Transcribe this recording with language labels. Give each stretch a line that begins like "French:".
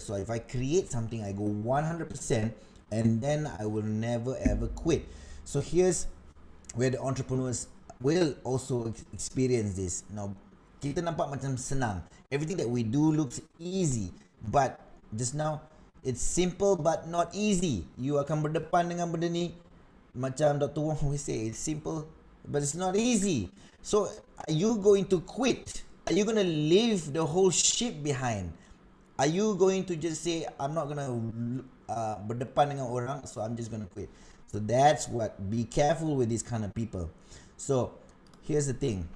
English: So if I create something, I go 100%, and then I will never ever quit. So here's where the entrepreneurs will also experience this. Now, kita nampak macam senang. Everything that we do looks easy, but just now it's simple but not easy.
Malay: You akan berdepan dengan benda ni, macam Dr.
English: Wong always say, it's simple but it's not easy. So are you going to quit? Are you going to leave the whole ship behind? Are you going to just say, I'm not going to berdepan dengan orang, so I'm just going to quit? So that's what, be careful with these kind of people. So here's the thing.